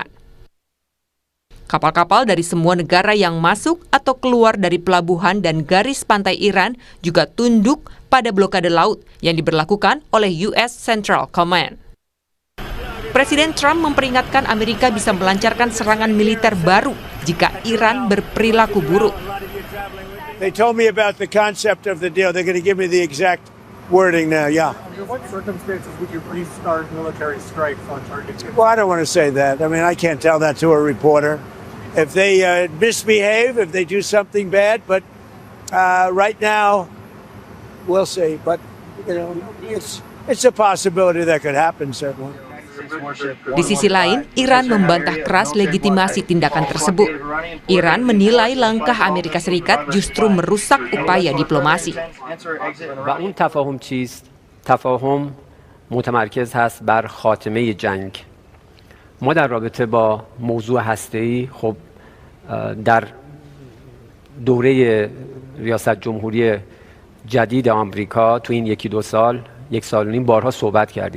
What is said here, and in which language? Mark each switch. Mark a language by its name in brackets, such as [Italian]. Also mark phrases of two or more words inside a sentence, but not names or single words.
[Indonesian] Kapal-kapal dari semua negara yang masuk atau keluar dari pelabuhan dan garis pantai Iran juga tunduk pada blokade laut yang diberlakukan oleh US Central Command. Presiden Trump memperingatkan Amerika bisa melancarkan serangan militer baru jika Iran berperilaku buruk. [English] They told me about the concept of the deal. They're going to give me the exact wording now, yeah. Under what circumstances would you restart military strikes on targets? Well, I don't want to say that. I mean, I can't tell that to a reporter. If they misbehave, if they do something bad, but right now, we'll see. But, you know, it's a possibility that could happen, certainly. [Indonesian] Di sisi lain, Iran membantah keras legitimasi tindakan tersebut. Iran menilai langkah Amerika Serikat justru merusak upaya diplomasi. [Persian] و اون تفاهم چیست؟ تفاهم متمرکز هست بر خاتمه جنگ. ما در رابطه با موضوع هسته‌ای خب در دوره ریاست جمهوری جدید آمریکا تو این یک سال و نیم بارها صحبت کردیم.